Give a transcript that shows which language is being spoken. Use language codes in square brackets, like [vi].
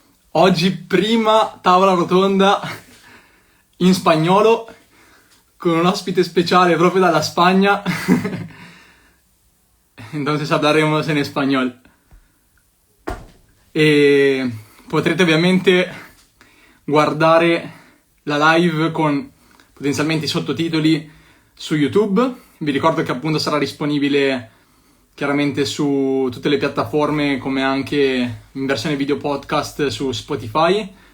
[it] Oggi prima tavola rotonda in spagnolo con un ospite speciale proprio dalla Spagna. [es] Entonces hablaremos en español. [it] E potrete ovviamente guardare la live con potenzialmente i sottotitoli su YouTube. Vi ricordo che appunto sarà disponibile chiaramente su tutte le piattaforme, come anche in versione video podcast su Spotify.